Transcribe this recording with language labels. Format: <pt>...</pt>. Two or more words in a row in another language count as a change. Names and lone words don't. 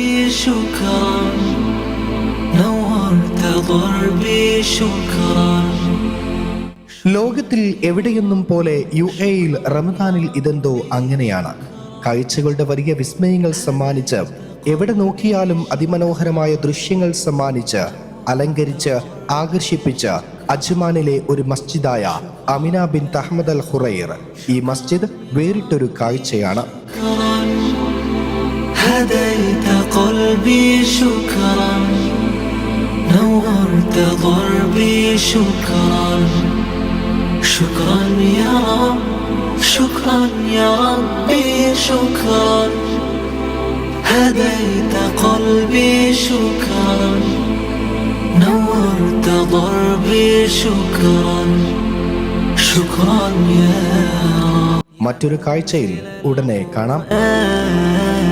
<ar>شكرا نورت ضربي شكرا.</ar> <ml>ലോകത്തിൽ എവിടെയൊന്നും പോലെ UAE-യിൽ റമദാനിൽ ഇതെന്തോ അങ്ങനെയാണ്. കാഴ്ചകളുടെ വലിയ വിസ്മയങ്ങൾ സമ്മാനിച്ച്, എവിടെ നോക്കിയാലും അതിമനോഹരമായ ദൃശ്യങ്ങൾ സമ്മാനിച്ച്, അലങ്കരിച്ച്, ആകർഷിപ്പിച്ച് അജ്മാനിലെ ഒരു മസ്ജിദായ അമിന ബിൻത് അഹ്മദ് അൽ ഖുറൈർ. ഈ മസ്ജിദ് വേറിട്ടൊരു കാഴ്ചയാണ്.</ml> <ar>هديت قلبي شكرا نورت ضربي شكرا. شكرا يا رب شكرا يا ربي شكرا. هديت قلبي شكرا نورت ضربي شكرا. شكرا يا رب.</ar> <ml>മറ്റൊരു കാഴ്ചയിൽ ഉടനെ കാണാം.</ml>